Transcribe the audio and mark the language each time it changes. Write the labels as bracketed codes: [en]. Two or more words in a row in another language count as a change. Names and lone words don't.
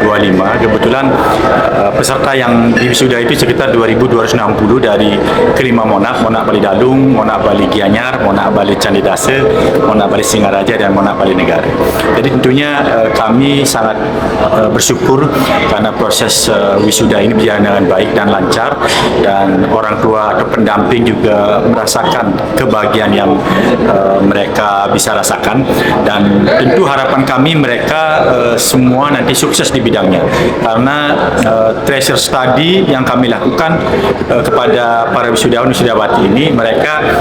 [id] Kebetulan peserta yang diwisuda itu sekitar 2.260 dari kelima Monarch Bali Dalung, Monarch Bali Gianyar, Monarch Bali Candidase, Monarch Bali Singaraja, dan Monarch Bali Negara. Jadi tentunya kami sangat bersyukur karena proses wisuda ini berjalan dengan baik dan lancar, dan orang tua atau pendamping juga merasakan kebahagiaan yang mereka bisa rasakan, dan tentu harapan kami mereka semua nanti sukses di bidangnya, karena [en] treasure study [id] yang kami lakukan kepada para wisudawan-wisudawati ini, mereka